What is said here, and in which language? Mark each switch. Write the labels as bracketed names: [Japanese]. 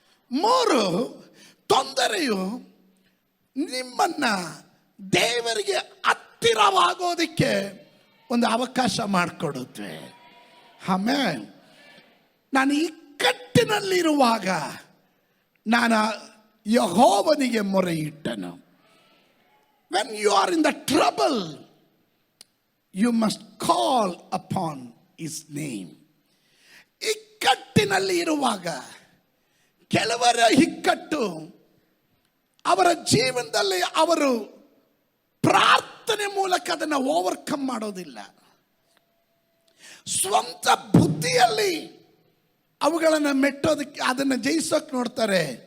[Kannada] 3, ತೊಂದರೆಯು ನಿಮ್ಮನ್ನ ದೇವರಿಗೆ ಹತ್ತಿರವಾಗೋದಕ್ಕೆ ಒಂದು ಅವಕಾಶ ಮಾಡಿಕೊಡುತ್ತೆ. ಆಮೇಲೆ ನಾನು ಇಕ್ಕಟ್ಟಿನಲ್ಲಿರುವಾಗ ನಾನು ಯೆಹೋವನಿಗೆ ಮೊರೆ ಇಟ್ಟನು. [English] When you are in the trouble, you must call upon his name. [Kannada] ಇಕ್ಕಟ್ಟಿನಲ್ಲಿ ಇರುವಾಗ ಕೆಲವರ ಇಕ್ಕಟ್ಟು ಅವರ ಜೀವನದಲ್ಲಿ ಅವರು ಪ್ರಾರ್ಥನೆ ಮೂಲಕ ಅದನ್ನು ಓವರ್ಕಮ್ ಮಾಡೋದಿಲ್ಲ. ಸ್ವಂತ ಬುದ್ಧಿಯಲ್ಲಿ ಅವುಗಳನ್ನು ಮೆಟ್ಟೋದಕ್ಕೆ, ಅದನ್ನು ಜಯಿಸೋಕೆ ನೋಡ್ತಾರೆ.